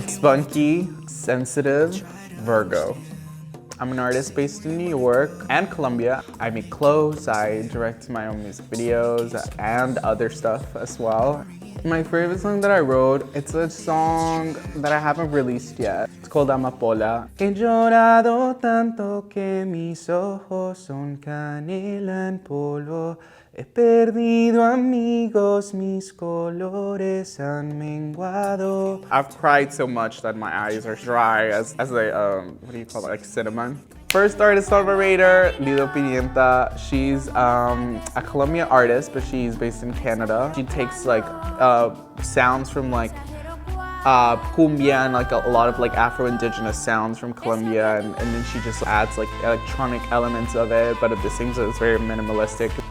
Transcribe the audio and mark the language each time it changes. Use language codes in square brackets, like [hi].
[en] Spunky, sensitive, Virgo. I'm an artist based in New York and Colombia. I make clothes, I direct my own music videos, and other stuff as well. My favorite song that I wrote, it's a song that I haven't released yet. It's called Amapola. [es] He llorado tanto que mis ojos son canela en polvo. He perdido amigos, mis colores han menguado. [en] I've cried so much that my eyes are dry as a, what do you call it, like cinnamon. First artist on my radar, Lido Pimienta. She's a Colombian artist, but she's based in Canada. She takes like sounds from like cumbia and like a lot of like Afro-Indigenous sounds from Colombia, and then she just adds like electronic elements of it, but at the same time it's very minimalistic.